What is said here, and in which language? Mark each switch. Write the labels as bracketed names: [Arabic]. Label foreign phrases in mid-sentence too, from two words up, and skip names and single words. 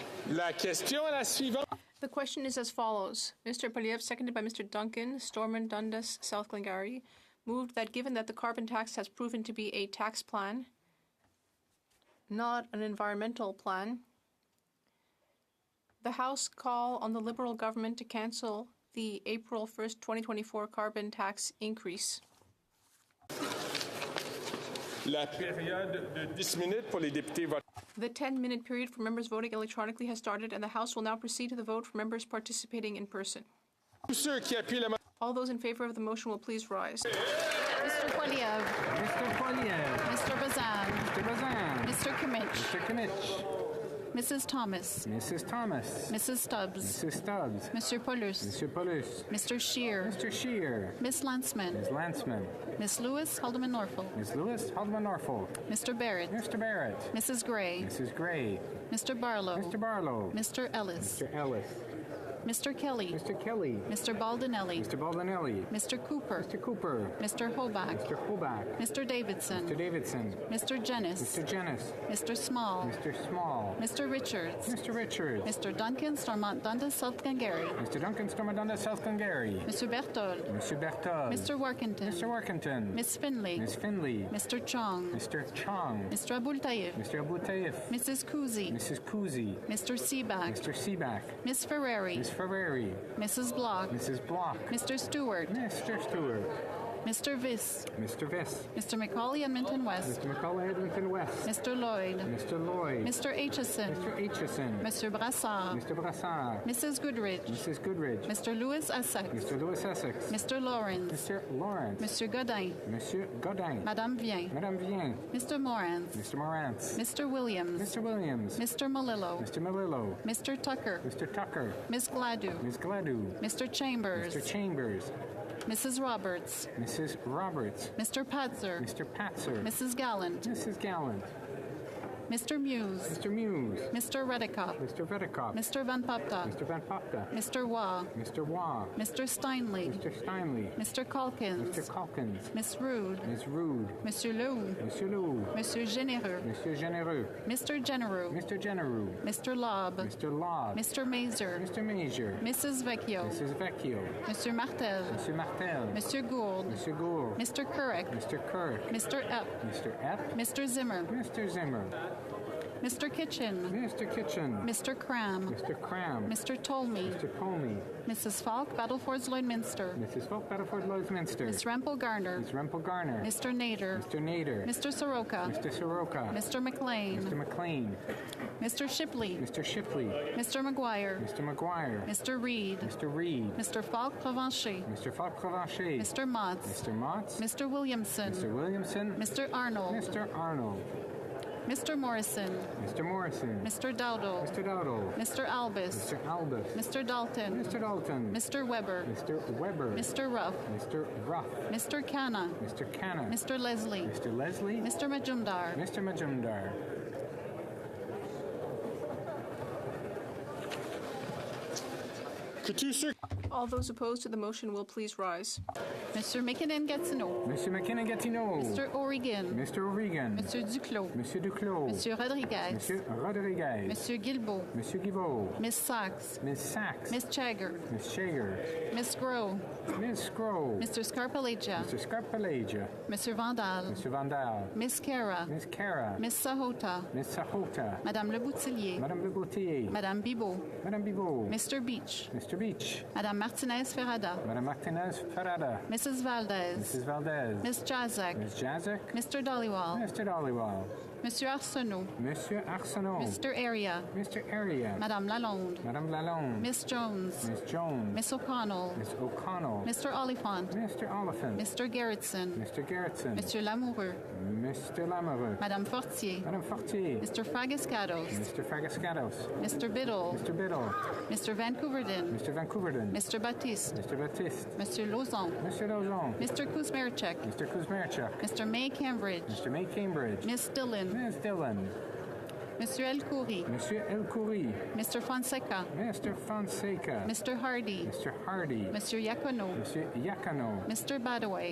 [French] La question est la suivante. [English] The question is as follows. Mr. Poilievre, seconded by Mr. Duncan, Stormont, Dundas, South Glengarry, moved that given that the carbon tax has proven to be a tax plan, not an environmental plan, the House call on the Liberal government to cancel the April 1st, 2024 carbon tax increase. [French] La période de 10 minutes pour les députés votant. [English] The 10-minute period for members voting electronically has started, and the House will now proceed to the vote for members participating in person. All those in favor of the motion will please rise. Mr. Poilievre. Mr. Poilievre. Mr. Bazan. Mr. Bazan. Mr. Kimmich. Mr. Kimmich. Mrs. Thomas. Mrs. Thomas. Mrs. Stubbs. Mrs. Stubbs. Mr. Paulus. Mr. Paulus. Mr. Scheer. Mr. Scheer. Miss Landsman. Ms. Landsman. Miss Lewis, Haldeman Norfolk. Ms. Lewis, Haldeman Norfolk. Mr. Barrett. Mr. Barrett. Mrs. Gray. Mrs. Gray. Mr. Barlow. Mr. Barlow. Mr. Ellis. Mr. Ellis. Mr. Kelly. Mr. Kelly. Mr. Baldinelli. Mr. Baldinelli. Mr. Cooper. Mr. Cooper. Mr. Hoback. Mr. Hoback. Mr. Davidson. Mr. Davidson. Mr. Jennis. Mr. Jennis. Mr. Small. Mr. Small. Mr. Richards. Mr. Richards. Mr. Duncan, Stormont Dundas, South Glengarry. Mr. Duncan, Stormont Dundas, South Glengarry. Mr. Berthold. Mr. Berthold. Mr. Workington. Mr. Workington. Miss Finley. Miss Finley. Mr. Chong. Mr. Chong. Mr. Abul Taif. Mr. Abul Taif. Mrs. Kuzi. Mrs. Kuzi. Mr. Seaback. Mr. Seaback. Miss Ferrari. Miss Ferrari. Mrs. Block. Mrs. Block. Mr. Stewart. Mr. Stewart. Mr. Viss. Mr. Viss. Mr. McCauley, Edmonton West. Mr. McCauley, Edmonton West. Mr. Lloyd. Mr. Lloyd. Mr. Aitchison. Mr. Aitchison. Mr. Brassard. Mr. Brassard. Mrs. Goodrich. Mrs. Goodrich. Mr. Lewis Essex. Mr. Lewis Essex. Mr. Lawrence. Mr. Lawrence. Monsieur Godin. Monsieur Godin. Madame Vien. Madame Vien. Mr. Morantz. Mr. Morantz. Mr. Williams. Mr. Williams. Mr. Malillo. Mr. Malillo. Mr. Tucker. Mr. Tucker. Miss Gladue. Ms. Gladue. Mr. Chambers. Mr. Chambers. Mrs. Roberts. Mrs. Roberts. Mr. Patzer. Mr. Patzer. Mrs. Gallant. Mrs. Gallant. Mr. Muse. Mr. Muse. Mr. Redicott. Mr. Redicott. Mr. Van Popta. Mr. Van Popta. Mr. Waugh. Mr. Waugh. Mr. Steinley. Mr. Steinley. Mr. Calkins. Mr. Calkins. Miss Rude. Ms. Rude. Monsieur Leroux. Monsieur Leroux. Monsieur Généreux. Monsieur Généreux. Mr. Genereux. Mr. Genereux. Mr. Lobb. Mr. Lobb. Mr. Mazer. Mr. Major. Mrs. Vecchio. Mrs. Vecchio. Monsieur Martel. Monsieur Martel. Monsieur Gould. Monsieur Gould. Mr. Couric. Mr. Couric. Mr. Epp. Mr. Epp. Mr. Zimmer. Mr. Zimmer. Mr. Kitchen. Mr. Kitchen. Mr. Cram. Mr. Cram. Mr. Tolmie. Mr. Tolmie. Mrs. Falk, Battlefords Lloydminster. Mrs. Falk, Battlefords Lloydminster. Miss Rempel Garner. Miss Rempel Garner. Mr. Nader. Mr. Nader. Mr. Soroka. Mr. Soroka. Mr. McLean. Mr. McLean. Mr. Shipley. Mr. Shipley. Mr. McGuire. Mr. McGuire. Mr. Reed. Mr. Reed. Mr. Falk Provencher. Mr. Falk Provencher. Mr. Motts. Mr. Motts. Mr. Williamson. Mr. Williamson. Mr. Arnold. Mr. Arnold. Mr. Morrison. Mr. Morrison. Mr. Dowdle. Mr. Dowdle. Mr. Albus. Mr. Albus. Mr. Dalton. Mr. Dalton. Mr. Weber. Mr. Weber. Mr. Ruff. Mr. Ruff. Mr. Canna. Mr. Canna. Mr. Leslie. Mr. Leslie. Mr. Majumdar. Mr. Majumdar. All those opposed to the motion will please rise. Mr. McKinnon-Gatineau. Mr. McKinnon-Gatineau. Mr. O'Regan. Mr. O'Regan. Monsieur Duclos. Monsieur Duclos. Monsieur Rodriguez. Monsieur Rodriguez. Monsieur Guilbeault. Monsieur Guilbeault. Miss Sachs. Miss Sachs. Miss Chagger. Miss Chager. Miss Groh. Miss Groh. Mr. Scarpalagia. Mr. Scarpalagia. Mr. Vandal. Mr. Vandal. Miss Cara. Miss Cara. Miss Sahota. Miss Sahota. Madame Le Boutillier. Madame Le Boutillier. Madame Bibot. Madame Bibot. Mr. Beach. Mr. Beach. Madame Martinez Ferrada. Madame Martinez Ferrada. Mrs. Valdez. Mrs. Valdez. Miss Jazek. Miss Jazek. Mr. Dollywall. Mr. Dollywall. Monsieur Arsenault. Monsieur Arsenault. Mr. Area. Mr. Area. Madame Lalonde. Madame Lalonde. Miss Jones. Miss Jones. Miss O'Connell. Miss O'Connell. Mr. Oliphant. Mr. Oliphant. Mr. Gerritsen. Mr. Gerritsen. Monsieur Lamoureux. Mr. Lamoureux. Madame Fortier. Madame Fortier. Mr. Fragascados. Mr. Fragascados. Mr. Biddle. Mr. Biddle. Mr. Vancouverden. Mr. Vancouverden. Mr. Baptiste. Mr. Baptiste. Monsieur Lauzon. Monsieur Lauzon. Mr. Kuzmerchek. Mr. Kuzmerchuk. Mr. May Cambridge. Mr. May Cambridge. Miss Dillon. Miss Dillon. Monsieur El Khoury. Monsieur El Khoury. Mr. Fonseca. Mr. Fonseca. Mr. Hardy. Mr. Hardy. Monsieur Yacono. Monsieur Yacono. Mr. Badaway.